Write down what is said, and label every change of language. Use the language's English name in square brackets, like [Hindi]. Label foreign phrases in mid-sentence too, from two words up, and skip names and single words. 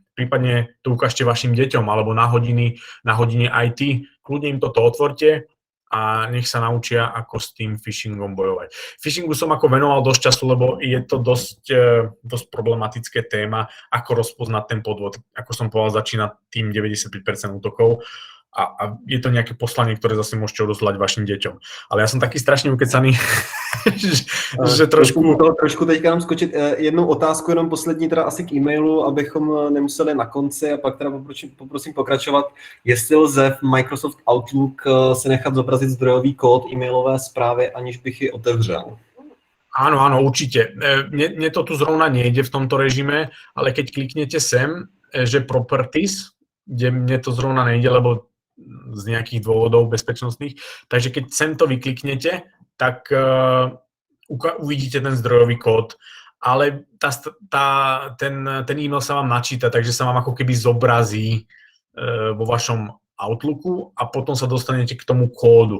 [Slovak] Prípadne to ukážte vašim deťom alebo na hodine IT, kľudne im toto otvorte a nech sa naučia, ako s tým phishingom bojovať. Phishingu som ako venoval dosť času, lebo je to dosť problematické téma, ako rozpoznať ten podvod. Ako som povedal, začína tým 95% útokov a je to nejaké poslanie, ktoré zase môžete odoslať vašim deťom. Ale ja som taký strašne ukecaný, že trošku... [Czech] Trošku teďka nám skočit jednu otázku, jenom poslední teda asi k e-mailu, abychom nemuseli na konci a pak teda poprosím pokračovat. Jestli lze v Microsoft Outlook si nechat zobrazit zdrojový kód e-mailové zprávy, aniž bych ji otevřel. [Slovak] Áno, určite. Mne to tu zrovna nejde v tomto režime, ale keď kliknete sem, že Properties, kde mne to zrovna nejde, lebo z nejakých dôvodov bezpečnostných. Takže keď sem to vykliknete, tak uvidíte ten zdrojový kód, ale ten e-mail sa vám načíta, takže sa vám ako keby zobrazí vo vašom Outlooku a potom sa dostanete k tomu kódu.